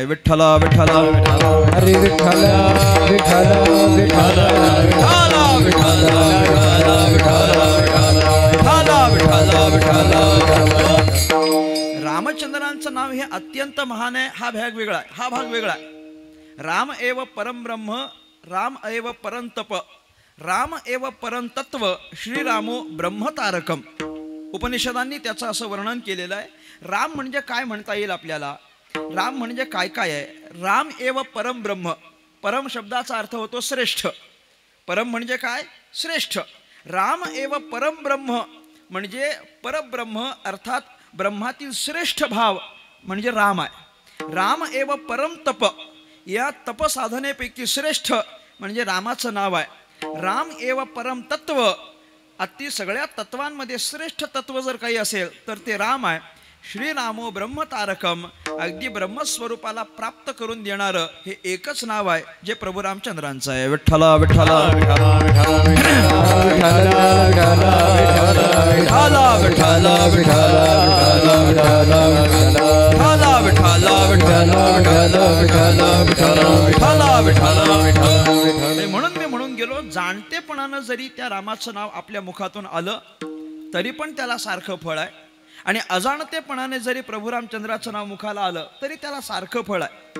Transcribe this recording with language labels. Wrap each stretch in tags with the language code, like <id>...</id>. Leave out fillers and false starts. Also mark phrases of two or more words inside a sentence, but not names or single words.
<mr>विठ्ठला विठ्ठला हरी विठ्ठला विठ्ठला विठ्ठला रामचंद्रांचं नाव हे अत्यंत महान आहे. हा भाग वेगळा आहे.</mr> <sa>राम एव परम ब्रह्म, राम एव परम तप, राम एव परम तत्व, श्रीरामो ब्रह्मतारकम.</sa> <mr>उपनिषदांनी त्याचं असं वर्णन केलेलं आहे. राम म्हणजे काय म्हणता येईल आपल्याला, राम म्हणजे काय काय आहे.</mr> <sa>राम एव परम ब्रह्म,</sa> <mr>परम शब्दाचा अर्थ होतो श्रेष्ठ. परम म्हणजे काय, श्रेष्ठ.</mr> <sa>राम एव परम ब्रह्म</sa> <mr>म्हणजे परब्रह्म अर्थात ब्रह्मातील श्रेष्ठ भाव म्हणजे राम आहे.</mr> <sa>राम एव परम तप,</sa> <mr>या तपसाधनेपैकी श्रेष्ठ म्हणजे रामाचं नाव आहे.</mr> <sa>राम एव परम तत्व,</sa> <mr>अति सगळ्या तत्वांमध्ये श्रेष्ठ तत्व जर काही असेल तर ते राम आहे.</mr> <sa>श्रीरामो ब्रह्मतारकम,</sa> <mr>अगदी ब्रह्मस्वरूपाला प्राप्त करून देणारं हे एकच नाव आहे जे प्रभू रामचंद्रांचं आहे. विठ्ठला विठ्ठला म्हणून मी म्हणून गेलो, जाणतेपणानं जरी त्या रामाचं नाव आपल्या मुखातून आलं तरी पण त्याला सारखं फळ आहे आणि अजाणतेपणाने जरी प्रभू रामचंद्राचं नाव मुखाला आलं तरी त्याला सारखं फळ आहे.</mr>